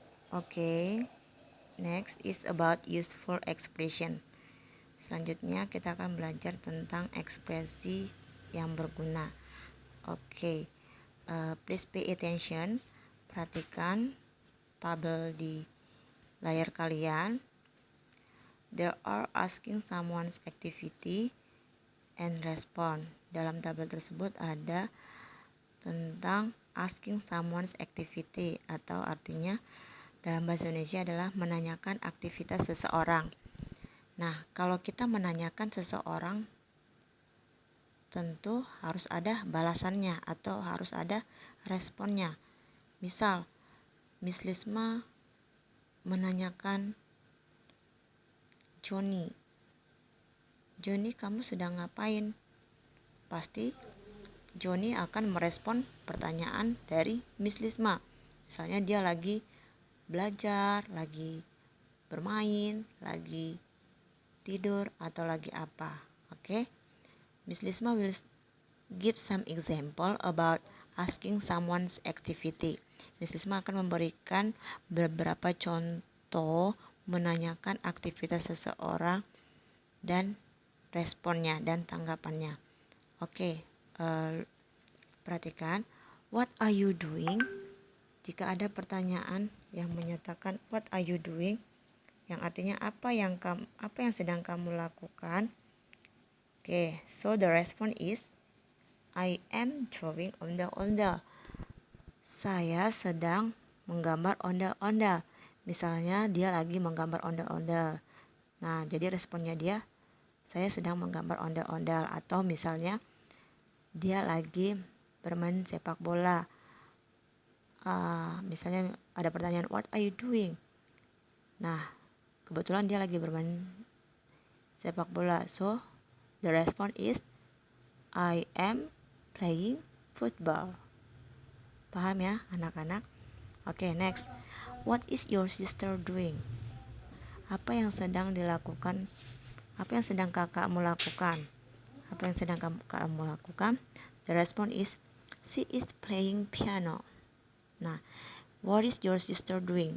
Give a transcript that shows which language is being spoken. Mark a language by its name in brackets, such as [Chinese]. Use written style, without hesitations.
[English] Oke, next is about useful expression. [Indonesian] Selanjutnya kita akan belajar tentang ekspresi yang berguna. Oke, [English] please pay attention. [Indonesian] Perhatikan tabel di layar kalian. [English] There are asking someone's activity and respond. [Indonesian] Dalam tabel tersebut ada tentang [English] asking someone's activity, [Indonesian] atau artinya dalam bahasa Indonesia adalah menanyakan aktivitas seseorang. Nah, kalau kita menanyakan seseorang, tentu harus ada balasannya atau harus ada responnya. Misal, Miss Lisma menanyakan Joni, kamu sedang ngapain? Pasti Joni akan merespon pertanyaan dari Miss Lisma. Misalnya dia lagi belajar, lagi bermain, lagi tidur, atau lagi apa. Oke? [English] Miss Lisma will give some example about asking someone's activity. [Indonesian] Miss Lisma akan memberikan beberapa contoh menanyakan aktivitas seseorang dan responnya dan tanggapannya. [English] Oke, [Indonesian] perhatikan, [English] what are you doing? [Indonesian] Jika ada pertanyaan yang menyatakan [English] what are you doing, [Indonesian] yang artinya apa yang sedang kamu lakukan. [English] Oke, so the response is I am drawing ondel-ondel. [Indonesian] Saya sedang menggambar ondel-ondel. Misalnya dia lagi menggambar ondel-ondel. Nah, jadi responnya dia, saya sedang menggambar ondel-ondel. Atau misalnya dia lagi bermain sepak bola. Misalnya ada pertanyaan [English] what are you doing? [Indonesian] Nah, kebetulan dia lagi bermain sepak bola. [English] So, the response is I am playing football. [Indonesian] Paham ya anak-anak? [English] Oke, next. What is your sister doing? [Indonesian] Apa yang sedang dilakukan? Apa yang sedang kakakmu lakukan? Apa yang sedang kakakmu lakukan? [English] The response is she is playing piano. Nah, what is your sister doing?